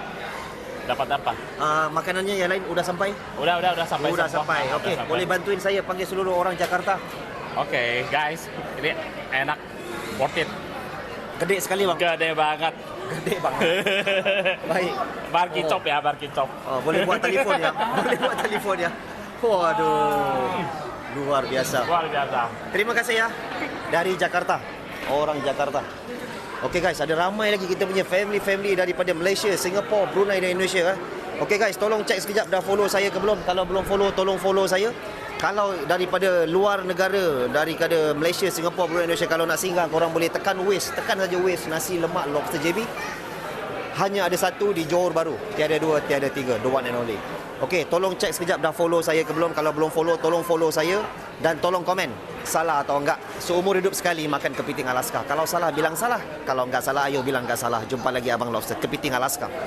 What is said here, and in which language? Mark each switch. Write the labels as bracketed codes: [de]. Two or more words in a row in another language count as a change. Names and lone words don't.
[id] Dapat apa? Makanannya yang lain udah sampai? Udah sampai. Udah semua. sampai. Okey, Udah sampai. boleh bantuin saya panggil seluruh orang Jakarta? Oke, guys, ini enak, [en] worth it, [id] Gede sekali, Bang. gede banget. Gede banget. Baik. Bar kicop ya, bar kicop. Boleh buat telefon ya. Boleh buat telefon ya. Waduh. Luar biasa. Luar biasa. Terima kasih ya. Dari Jakarta. Orang Jakarta. [ms] Okey guys, ada ramai lagi kita punya family daripada Malaysia, Singapura, Brunei dan Indonesia. Okey guys, tolong cek sekejap dah follow saya ke belum. Kalau belum follow, tolong follow saya. Kalau daripada luar negara, daripada Malaysia, Singapura, Brunei, Indonesia, kalau nak singgah, korang boleh tekan saja Waze nasi lemak Lobster JB. Hanya ada satu di Johor Bahru. Tiada dua, tiada tiga. [en] The one and only. [ms] Okey, tolong cek sekejap dah follow saya ke belum. Kalau belum follow, tolong follow saya. [id] Dan tolong komen salah atau enggak. Seumur hidup sekali makan kepiting Alaska. Kalau salah, bilang salah. Kalau enggak salah, ayo bilang enggak salah. Jumpa lagi Abang Lobster, kepiting Alaska.